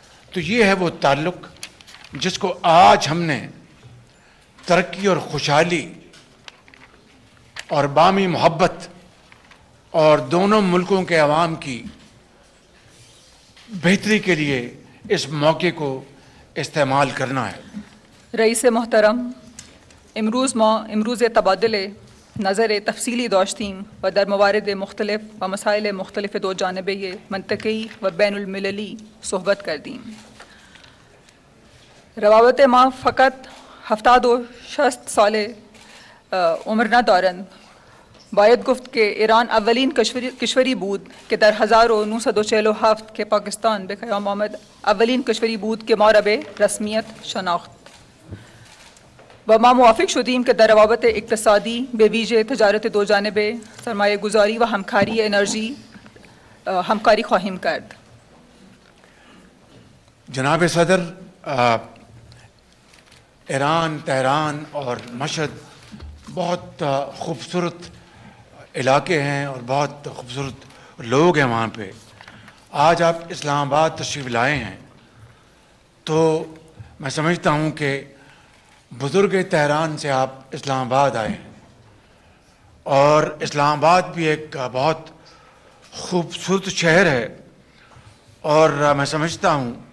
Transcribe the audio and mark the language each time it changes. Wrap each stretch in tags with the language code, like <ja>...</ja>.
<ur>تو یہ ہے وہ تعلق جس کو آج ہم نے ترقی اور خوشحالی اور باہمی محبت اور دونوں ملکوں کے عوام کی بہتری کے لیے اس موقع کو استعمال کرنا ہے.</ur> <fa>رئیس محترم، امروز تبادل نظر تفصیلی داشتیم و در موارد مختلف و مسائل مختلف دو جانبه منطقی و بین المللی صحبت کردیم. روابط ما فقط 70 و 60 سال عمر ندارند. باید گفت که ایران اولین کشوری بود که در 1947 که پاکستان به قیام آمد اولین کشوری بود که ما را به رسمیت شناخت و ما موافق شدیم که در روابط اقتصادی به ویژه تجارت دو جانبه، سرمایه گذاری و همکاری انرژی همکاری خواهیم کرد.</fa> <ur>جناب صدر، ایران، تہران اور مشہد بہت خوبصورت علاقے ہیں اور بہت خوبصورت لوگ ہیں وہاں پہ. آج آپ اسلام آباد تشریف لائے ہیں تو میں سمجھتا ہوں کہ بزرگ تہران سے آپ اسلام آباد آئے ہیں، اور اسلام آباد بھی ایک بہت خوبصورت شہر ہے، اور میں سمجھتا ہوں</ur>